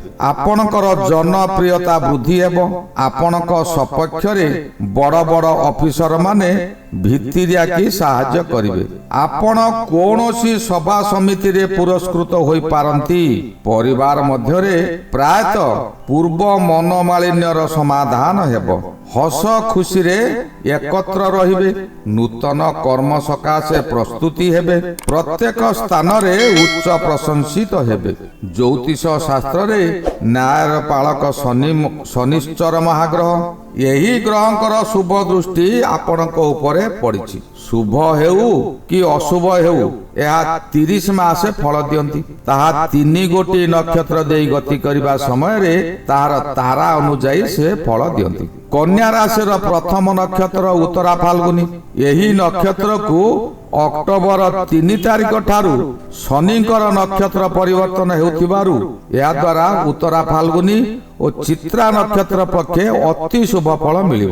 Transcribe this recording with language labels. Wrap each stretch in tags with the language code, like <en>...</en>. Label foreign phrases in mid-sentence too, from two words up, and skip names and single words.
<or>ଆପଣଙ୍କର ଜନପ୍ରିୟତା ବୃଦ୍ଧି ହେବ। ଆପଣଙ୍କ ସପକ୍ଷ ରେ ବଡ଼ ବଡ଼ ଅଫିସର ମାନେ ଭିତିରିଆ କି ସାହାଯ୍ୟ କରିବେ। ଆପଣ କୌଣସି ସଭା ସମିତି ରେ ପୁରସ୍କୃତ ହୋଇ ପାରନ୍ତି। ପରିବାର ମଧ୍ୟ ରେ ପ୍ରାୟତଃ ପୂର୍ବ ମନୋମାଳିନ୍ୟର ସମାଧାନ ହେବ। ହସ ଖୁସି ରେ ଏକତ୍ର ରହିବେ। ନୂତନ କର୍ମ ସକାଶେ ପ୍ରସ୍ତୁତି ହେବେ। ପ୍ରତ୍ୟେକ ସ୍ଥାନ ରେ ଉଚ୍ଚ ପ୍ରଶଂସିତ ହେବେ। ଜ୍ୟୋତିଷ ଶାସ୍ତ୍ର ରେ ନ୍ୟାୟର ପାଳକ ଶନିଶ୍ଚର ମହାଗ୍ରହ। ଏହି ଗ୍ରହଙ୍କର ଶୁଭ ଦୃଷ୍ଟି ଆପଣଙ୍କ ଉପରେ ପଡ଼ିଛି। ଶୁଭ ହେଉ କି ଅଶୁଭ ହେଉ ଏହା 30 ମାସେ ଫଳ ଦିଅନ୍ତି। ତାହା 3 ଗୋଟି ନକ୍ଷତ୍ର ଦେଇ ଗତି କରିବା ସମୟରେ ତାହାର ତାରା ଅନୁଯାୟୀ ସେ ଫଳ ଦିଅନ୍ତି। କନ୍ୟା ରାଶିର ପ୍ରଥମ ନକ୍ଷତ୍ର ଉତ୍ତରା ଫାଲ୍ଗୁନି। ଏହି ନକ୍ଷତ୍ରକୁ ଅକ୍ଟୋବର 3 ତାରିଖ ଠାରୁ ଶନିଙ୍କର ନକ୍ଷତ୍ର ପରିବର୍ତ୍ତନ ହେଉଥିବାରୁ ଏହା ଦ୍ୱାରା ଉତ୍ତରା ଫାଲ୍ଗୁନି ଓ ଚିତ୍ରା ନକ୍ଷତ୍ର ପକ୍ଷେ ଅତି ଶୁଭ ଫଳ ମିଳିବ।</or>